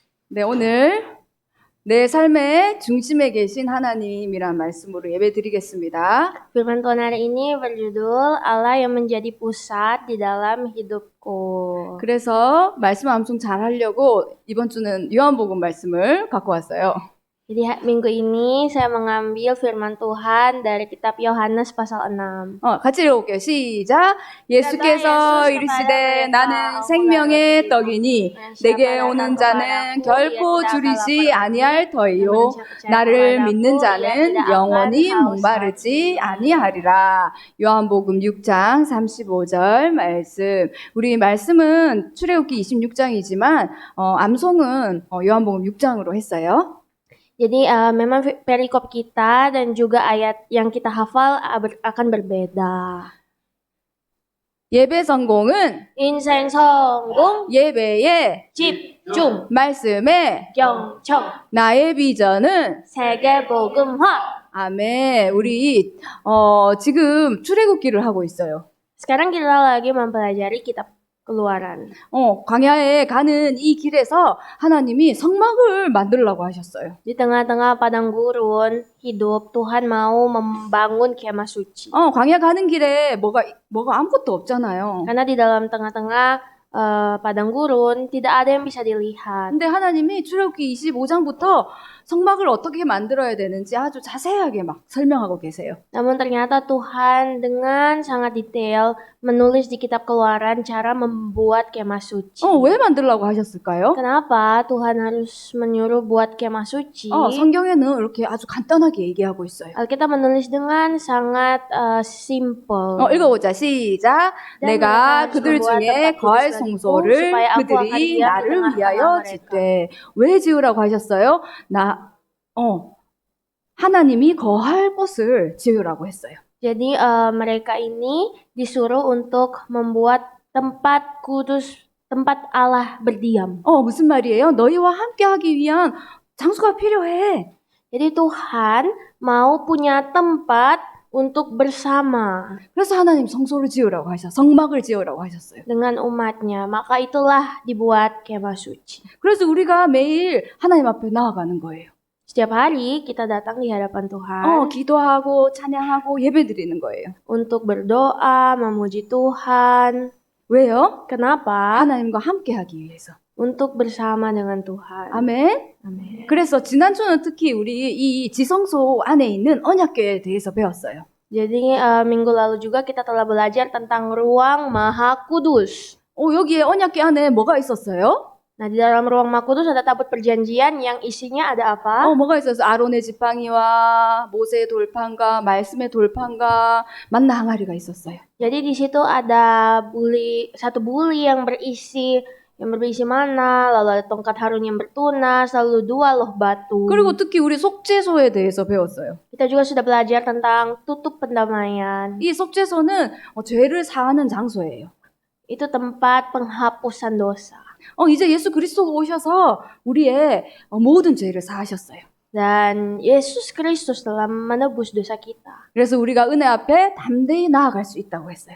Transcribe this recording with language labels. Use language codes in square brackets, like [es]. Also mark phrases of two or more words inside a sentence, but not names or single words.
[ko] 네, 오늘 내 삶의 중심에 계신 하나님이란 말씀으로 예배 드리겠습니다. [id] Firman Tuhan hari ini berjudul Allah yang menjadi pusat di dalam hidupku. [ko] 그래서 말씀 암송 잘 하려고 이번 주는 요한복음 말씀을 갖고 왔어요. [id] Jadi minggu ini saya mengambil firman Tuhan dari kitab Yohanes pasal 6. [ko] 같이 읽어볼게요. 시작. 예수께서 이르시되 나는 생명의 떡이니 내게 오는 자는 결코 줄이지 아니할 터이요 나를 믿는 자는 영원히 목마르지 아니하리라. 요한복음 6장 35절 말씀. 우리 말씀은 출애굽기 26장이지만 암송은 요한복음 6장으로 했어요. [id] Jadi memang perikop kita dan juga ayat yang kita hafal akan berbeda. [ko] 예배 성공은 인생 성공, 예배에 집중, 말씀에 경청, 나의 비전은 세계 복음화. 아멘. 우리 지금 출애굽기를 하고 있어요. [id] Sekarang kita lagi mempelajari kitab Keluaran. [ko] 광야에 가는 이 길에서 하나님이 성막을 만들라고 하셨어요. [id] Di tengah-tengah padang gurun hidup, Tuhan mau membangun kemah suci. [ko] 광야 가는 길에 뭐가 아무것도 없잖아요. [id] Karena di dalam tengah-tengah padang gurun tidak ada yang bisa dilihat. [ko] 근데 하나님이 출애굽기 25장부터 성막을 어떻게 만들어야 되는지 아주 자세하게 막 설명하고 계세요. [id] Namun ternyata Tuhan dengan sangat detail menulis di kitab Keluaran cara membuat kemah suci. [ko] 왜 만들라고 하셨을까요? [id] Kenapa Tuhan harus menyuruh buat kemah suci? [ko] 성경에는 이렇게 아주 간단하게 얘기하고 있어요. [id] Alkitab menulis dengan sangat simple. [ko] 읽어보자. 시작. 내가 그들 중에 거할 성소를 그들이 나를 위하여 짓되. 왜 지으라고 하셨어요? 하나님이 거할 곳을 지으라고 했어요. [id] Jadi mereka ini disuruh untuk membuat tempat kudus, tempat Allah berdiam. [ko] 무슨 말이에요? 너희와 함께 하기 위한 장소가 필요해. [id] Jadi Tuhan mau punya tempat untuk bersama. [ko] 그래서 하나님 성소를 지으라고 성막을 지으라고 하셨어요. [id] Dengan umatnya, maka itulah dibuat kemah suci. [ko] 그래서 우리가 매일 하나님 앞에 나아가는 거예요. [id] Setiap hari kita datang di hadapan Tuhan [ko] 기도하고 찬양하고 예배드리는 거예요. [id] untuk berdoa, memuji Tuhan. [ko] 왜요? [id] Kenapa? [ko] 하나님과 함께 하기 위해서. [id] Untuk bersama dengan Tuhan. [ko] 아멘. [id] Amin. [ko] 그래서 지난주는 특히 우리 이 지성소 안에 있는 언약궤에 대해서 배웠어요. [id] Jadi minggu lalu juga kita telah belajar tentang ruang Maha Kudus. [ko] 여기에 언약궤 안에 뭐가 있었어요? [id] Nah, di dalam ruang Maha Kudus ada tabut perjanjian yang isinya ada apa? [ko] 뭐가 있었어요? 아론의 지팡이와 모세의 돌판과 말씀의 돌판과 만나 항아리가 있었어요. [id] Jadi di situ ada satu buli yang berisi mana, lalu ada tongkat Harun yang bertunas, lalu 2 loh batu. [ko] 그리고 특히 우리 속죄소에 대해서 배웠어요. [id] Kita juga sudah belajar tentang tutup pendamaian. [ko] 이 속죄소는 죄를 사하는 장소예요. [id] Itu tempat penghapusan dosa. [ko] 이제 예수 그리스도가 오셔서 우리의 모든 죄를 사하셨어요. [id] Dan Yesus Kristus telah menebus dosa kita. [ko] 그래서 우리가 은혜 앞에 담대히 나아갈 수 있다고 했어요.